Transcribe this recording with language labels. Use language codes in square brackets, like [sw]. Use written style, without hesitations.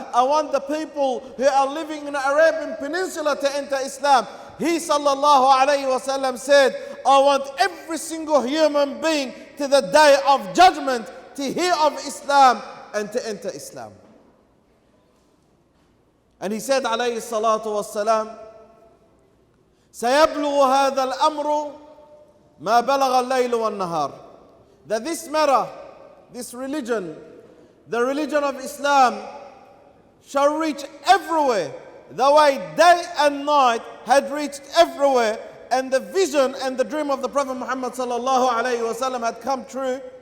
[en] I want the people who are living in the Arabian Peninsula to enter Islam. He sallallahu alayhi wasallam said, I want every single human being to the day of judgment to hear of Islam and to enter Islam. And he said [ar] عليه الصلاة والسلام سيبلغ هذا الأمر ما بلغ الليل والنهار. [en] That this matter, this religion, the religion of Islam shall reach everywhere the way day and night had reached everywhere, and the vision and the dream of the Prophet Muhammad sallallahu alayhi wasallam had come true.